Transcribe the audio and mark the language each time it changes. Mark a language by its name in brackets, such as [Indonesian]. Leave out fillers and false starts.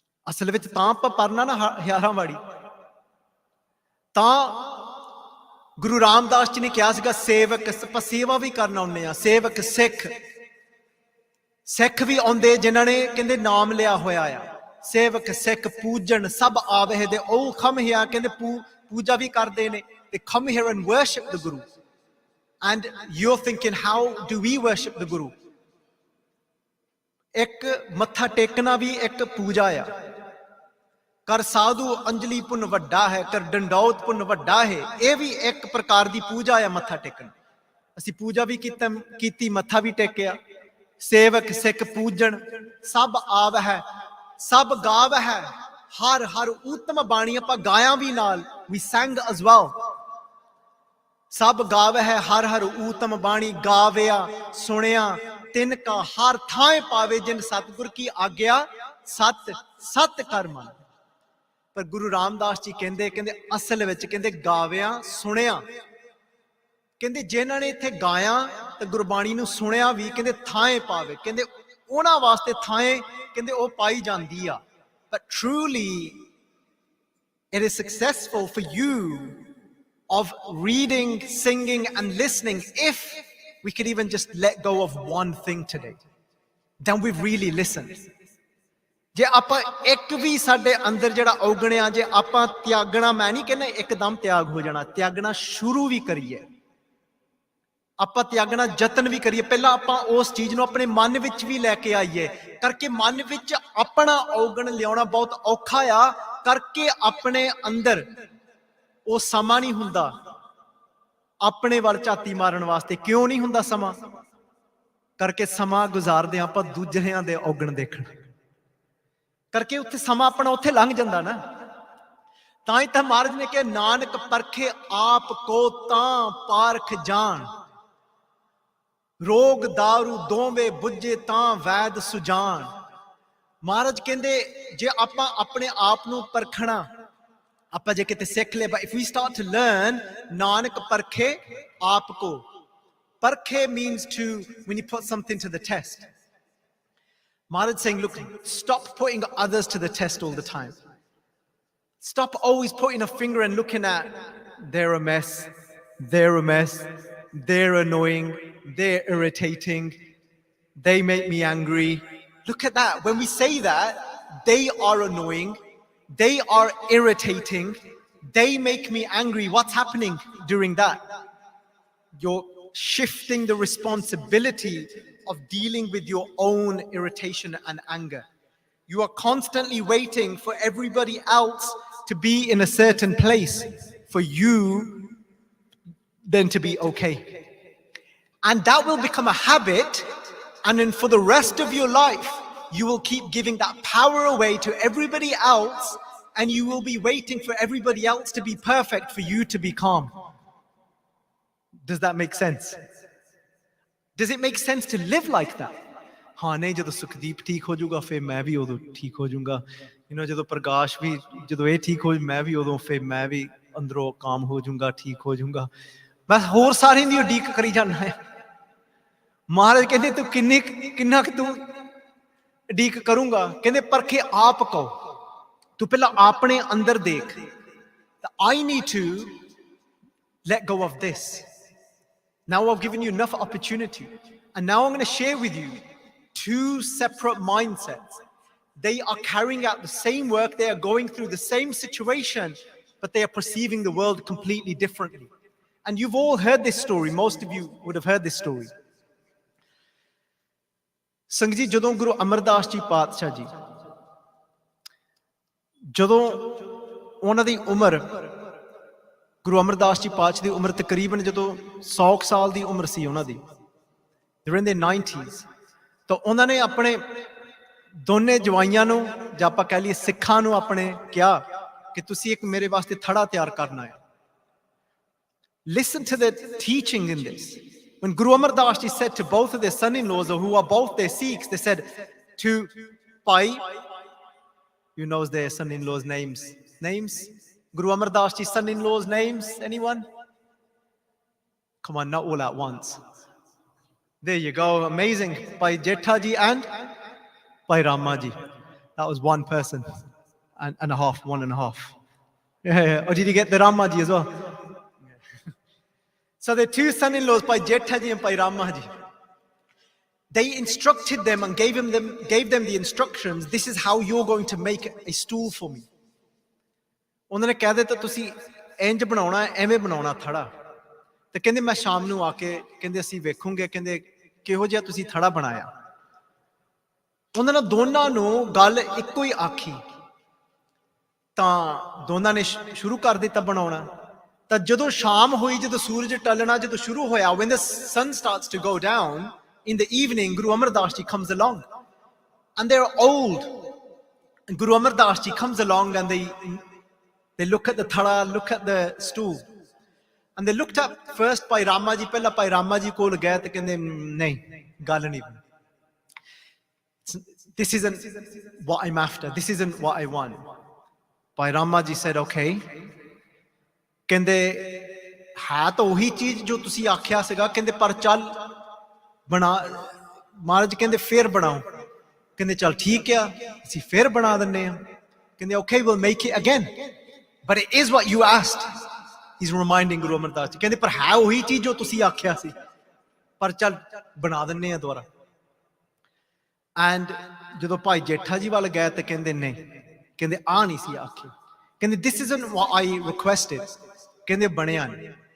[Punjabi] ਅਸਲ ਵਿੱਚ ਤਾਂ ਆਪਾਂ ਪੜਨਾ ਨਾ ਹਜ਼ਾਰਾਂ ਵਾਰੀ, ਤਾਂ ਗੁਰੂ ਰਾਮਦਾਸ ਜੀ ਨੇ ਕਿਹਾ ਸੀਗਾ, ਸੇਵਕ, ਆਪਾਂ ਸੇਵਾ ਵੀ ਕਰਨ ਆਉਂਦੇ ਆ, ਸੇਵਕ ਸਿੱਖ ਵੀ ਆਉਂਦੇ ਜਿਨ੍ਹਾਂ ਨੇ ਕਹਿੰਦੇ ਨਾਮ ਲਿਆ ਹੋਇਆ ਆ. ਸੇਵਕ ਸਿੱਖ ਪੂਜਣ ਸਭ ਆਵੇ ਦੇ, ਉਹ ਖਮ ਹਿਆ ਕਹਿੰਦੇ ਪੂਜਾ ਵੀ ਕਰਦੇ ਨੇ. [English] They come here and worship the Guru. And you're thinking, how do we worship the Guru? [Punjabi] ਇੱਕ ਮੱਥਾ ਟੇਕਣਾ ਵੀ ਇੱਕ ਪੂਜਾ ਆ. ਕਰ ਸਾਧੂ ਅੰਜਲੀ ਪੁੰਨ ਵੱਡਾ ਹੈ, ਕਰ ਡੰਡੌਤ ਪੁੰਨ ਵੱਡਾ ਹੈ. ਇਹ ਵੀ ਇੱਕ ਪ੍ਰਕਾਰ ਦੀ ਪੂਜਾ ਆ, ਮੱਥਾ ਟੇਕਣ. ਅਸੀਂ ਪੂਜਾ ਵੀ ਕੀਤੀ, ਮੱਥਾ ਵੀ ਟੇਕਿਆ. ਸੇਵਕ ਸਿੱਖ ਪੂਜਣ ਸਭ ਆਵ ਹੈ, ਸਭ ਗਾਵ ਹੈ, ਹਰ ਹਰ ਉੱਤਮ ਬਾਣੀ. ਆਪਾਂ ਗਾਇਆ ਵੀ ਨਾਲ, [English] we sang as well. [Punjabi] ਸਭ ਗਾਵ ਹੈ, ਹਰ ਹਰ ਊਤਮ ਬਾਣੀ. ਗਾਵਿਆ ਸੁਣਿਆ ਤਿਨ ਕਾ ਹਰ ਥਾਂ ਪਾਵੇ, ਜਿਨ ਸਤਿਗੁਰ ਕੀ ਆਗਿਆ ਸਤ ਕਰ ਮਨ. ਪਰ ਗੁਰੂ ਰਾਮਦਾਸ ਜੀ ਕਹਿੰਦੇ ਅਸਲ ਵਿੱਚ ਕਹਿੰਦੇ ਗਾਵਿਆ ਸੁਣਿਆ, ਕਹਿੰਦੇ ਜਿਨ੍ਹਾਂ ਨੇ ਇੱਥੇ ਗਾਇਆ ਤੇ ਗੁਰਬਾਣੀ ਨੂੰ ਸੁਣਿਆ ਵੀ, ਕਹਿੰਦੇ ਥਾਂ ਪਾਵੇ, ਕਹਿੰਦੇ ਉਹਨਾਂ ਵਾਸਤੇ ਥਾਂ ਕਹਿੰਦੇ ਉਹ ਪਾਈ ਜਾਂਦੀ ਆ. [English] But truly it is successful for you of reading, singing and listening, if we could even just let go of one thing today, then we've really listened. [Punjabi] ਜੇ ਆਪਾਂ ਇੱਕ ਵੀ ਸਾਡੇ ਅੰਦਰ ਜਿਹੜਾ ਔਗਣਿਆ, ਜੇ ਆਪਾਂ ਤਿਆਗਣਾ, ਮੈਂ ਨਹੀਂ ਕਹਿੰਦਾ ਇੱਕਦਮ ਤਿਆਗ ਹੋ ਜਾਣਾ, ਤਿਆਗਣਾ ਸ਼ੁਰੂ ਵੀ ਕਰੀਏ, ਆਪਾਂ ਤਿਆਗਣਾ ਯਤਨ ਵੀ ਕਰੀਏ. ਪਹਿਲਾਂ ਆਪਾਂ ਉਸ ਚੀਜ਼ ਨੂੰ ਆਪਣੇ ਮਨ ਵਿੱਚ ਵੀ ਲੈ ਕੇ ਆਈਏ, ਕਰਕੇ ਮਨ ਵਿੱਚ ਆਪਣਾ ਔਗਣ ਲਿਆਉਣਾ ਬਹੁਤ ਔਖਾ ਆ, ਕਰਕੇ ਆਪਣੇ ਅੰਦਰ ਉਹ ਸਮਾਂ ਨਹੀਂ ਹੁੰਦਾ ਆਪਣੇ ਵੱਲ ਝਾਤੀ ਮਾਰਨ ਵਾਸਤੇ। ਕਿਉਂ ਨਹੀਂ ਹੁੰਦਾ ਸਮਾਂ? ਕਰਕੇ ਸਮਾਂ ਗੁਜ਼ਾਰਦੇ ਆਪਾਂ ਦੂਜਿਆਂ ਦੇ ਔਗਣ ਦੇਖਣ ਕਰਕੇ। ਉੱਥੇ ਸਮਾਂ ਆਪਣਾ ਉੱਥੇ ਲੰਘ ਜਾਂਦਾ ਨਾ। ਤਾਂ ਹੀ ਤਾਂ ਮਹਾਰਾਜ ਨੇ ਕਿਹਾ ਨਾਨਕ ਪਰਖੇ ਆਪ ਕੋ ਤਾਂ ਪਾਰਖ ਜਾਣ, ਰੋਗ ਦਾਰੂ ਦੋਵੇਂ ਬੁੱਝੇ ਤਾਂ ਵੈਦ ਸੁਜਾਨ। ਮਹਾਰਾਜ ਕਹਿੰਦੇ ਜੇ ਆਪਾਂ ਆਪਣੇ ਆਪ ਨੂੰ ਪਰਖਣਾ, ਆਪਾਂ ਜੇ ਕਿਤੇ ਸਿੱਖ ਲਿਆ, [English] if we start to learn [Punjabi] Nanak ਪਰਖੇ ਆਪ ਕੋ, [English] parkhe means to, when you put something to the test. Maharaj saying, look, stop putting others to the test all the time. Stop always putting a finger and looking at, they're a mess, they're a mess, they're annoying, they're irritating, they make me angry. Look at that. When we say that, they are annoying, they are irritating, they make me angry, what's happening during that? You're shifting the responsibility of dealing with your own irritation and anger. You are constantly waiting for everybody else to be in a certain place for you then to be okay. And that will become a habit, and then for the rest of your life you will keep giving that power away to everybody else, and you will be waiting for everybody else to be perfect for you to be calm. Does that make sense? Does it make sense to live like that? [Hindi] हाँ नहीं, [Punjabi] ਜਦੋਂ ਸੁਖਦੀਪ ਠੀਕ ਹੋ ਜਾਊਗਾ ਫਿਰ ਮੈਂ ਵੀ ਉਦੋਂ ਠੀਕ ਹੋ ਜਾਊਗਾ। ਜਦੋਂ ਪ੍ਰਕਾਸ਼ ਵੀ, ਜਦੋਂ ਇਹ ਠੀਕ ਹੋ ਮੈਂ ਵੀ ਉਦੋਂ ਫਿਰ ਮੈਂ ਵੀ ਅੰਦਰੋਂ ਕਾਮ ਹੋ ਜਾਊਗਾ, ਠੀਕ ਹੋ ਜਾਊਗਾ। ਮੈਂ ਹੋਰ ਸਾਰਿਆਂ ਦੀ ਉਡੀਕ ਕਰੀ ਜਾਂਦਾ ਹੈ। ਮਹਾਰਾਜ ਕਹਿੰਦੇ ਤੂੰ ਕਿੰਨਾ ਕੁ ਤੂੰ ਉਡੀਕ ਕਰੂੰਗਾ? ਕਹਿੰਦੇ ਪਰਖੇ ਆਪ ਕਹੋ, ਤੂੰ ਪਹਿਲਾਂ ਆਪਣੇ ਅੰਦਰ ਦੇਖ। [English] I need to let go of this. Now I've given you enough opportunity, and now I'm going to share with you two separate mindsets. They are carrying out the same work, they are going through the same situation, but they are perceiving the world completely differently. And you've all heard this story, most of you would have heard this story. [Punjabi] Singh ji, ਜਦੋਂ ਗੁਰੂ ਅਮਰਦਾਸ ਜੀ ਪਾਤਸ਼ਾਹ ਜੀ, ਜਦੋਂ ਉਹਨਾਂ ਦੀ ਉਮਰ, ਗੁਰੂ ਅਮਰਦਾਸ ਜੀ ਪਾਤਸ਼ਾਹ ਦੀ ਉਮਰ ਤਕਰੀਬਨ ਜਦੋਂ 100 ਸਾਲ ਦੀ ਉਮਰ ਸੀ ਉਹਨਾਂ ਦੀ, [English] they were in their 90s, [Punjabi] ਤਾਂ ਉਹਨਾਂ ਨੇ ਆਪਣੇ ਦੋਨੇ ਜਵਾਈਆਂ ਨੂੰ, ਜਾਂ ਆਪਾਂ ਕਹਿ ਲਈਏ ਸਿੱਖਾਂ ਨੂੰ ਆਪਣੇ ਕਿਹਾ ਕਿ ਤੁਸੀਂ ਇੱਕ ਮੇਰੇ ਵਾਸਤੇ ਥੜਾ ਤਿਆਰ ਕਰਨਾ ਹੈ। [English] Listen to the teaching in this. When Guru Amar Das Ji said to both of their son-in-laws, who are both their Sikhs, they said to Pai, you knows their son-in-laws' names. Guru Amar Das Ji's son-in-laws' names, anyone? Come on, not all at once. There you go, amazing. Pai Jetha Ji and Pai Rama Ji. That was one person and a half, 1.5. Yeah. Or did you get the Rama Ji as well? So the two son-in-laws, Pai Jetha Ji and Pai Rama Ji, they instructed them and gave them the instructions, this is how you're going to make a stool for me. [Punjabi] ਉਹਨਾਂ ਨੇ ਕਹਿ ਦਿੱਤਾ ਤੁਸੀਂ ਇੰਜ ਬਣਾਉਣਾ, ਐਵੇਂ ਬਣਾਉਣਾ ਥੜਾ। ਤੇ ਕਹਿੰਦੇ ਮੈਂ ਸ਼ਾਮ ਨੂੰ ਆ ਕੇ, ਕਹਿੰਦੇ ਅਸੀਂ ਵੇਖੂਗੇ, ਕਹਿੰਦੇ ਕਿਹੋ ਜਿਹਾ ਤੁਸੀਂ ਥੜਾ ਬਣਾਇਆ। ਉਹਨਾਂ ਨੇ ਦੋਨਾਂ ਨੂੰ ਗੱਲ ਇੱਕੋ ਹੀ ਆਖੀ, ਤਾਂ ਦੋਨਾਂ ਨੇ ਸ਼ੁਰੂ ਕਰ ਦਿੱਤਾ ਬਣਾਉਣਾ। ਤਾਂ ਜਦੋਂ ਸ਼ਾਮ ਹੋਈ, ਜਦੋਂ ਸੂਰਜ ਟਲਣਾ ਜਦੋਂ ਸ਼ੁਰੂ ਹੋਇਆ, [English] when the sun starts to go down in the evening, Guru Amar Das Ji comes along, and they're old, and Guru Amar Das Ji comes along, and they look at the thada, look at the stool, and they looked up first Pai Rama Ji, [Punjabi] ਪਹਿਲਾਂ Pai Rama Ji ਕੋਲ ਗਏ ਤੇ ਕਹਿੰਦੇ ਨਹੀਂ, ਗੱਲ ਨਹੀਂ ਬਣੀ, [English] this isn't what I'm after, this isn't what I want. Pai Rama Ji said, okay. [Punjabi] ਕਹਿੰਦੇ ਹੈ ਤਾਂ ਉਹੀ ਚੀਜ਼ ਜੋ ਤੁਸੀਂ ਆਖਿਆ ਸੀਗਾ, ਕਹਿੰਦੇ ਪਰ ਚੱਲ ਬਣਾ। ਮਹਾਰਾਜ ਕਹਿੰਦੇ ਫੇਰ ਬਣਾਓ, ਕਹਿੰਦੇ ਚੱਲ ਠੀਕ ਆ, ਅਸੀਂ ਫੇਰ ਬਣਾ ਦਿੰਦੇ ਹਾਂ। [English] ਕਹਿੰਦੇ okay, we'll make it again, but it is what you asked. He's reminding Guru Amar Das Ji, [Punjabi] ਕਹਿੰਦੇ ਪਰ ਹੈ ਉਹੀ ਚੀਜ਼ ਜੋ ਤੁਸੀਂ ਆਖਿਆ ਸੀ, ਪਰ ਚੱਲ ਬਣਾ ਦਿੰਦੇ ਹਾਂ ਦੁਬਾਰਾ। ਐਂਡ ਜਦੋਂ ਭਾਈ ਜੇਠਾ ਜੀ ਵੱਲ ਗਏ ਤੇ ਕਹਿੰਦੇ ਨਹੀਂ, ਕਹਿੰਦੇ ਆ ਨਹੀਂ ਸੀ ਆਖੀ, ਕਹਿੰਦੇ [English] this isn't what I requested, [Punjabi] ਕਹਿੰਦੇ ਬਣਿਆ ਨਹੀਂ।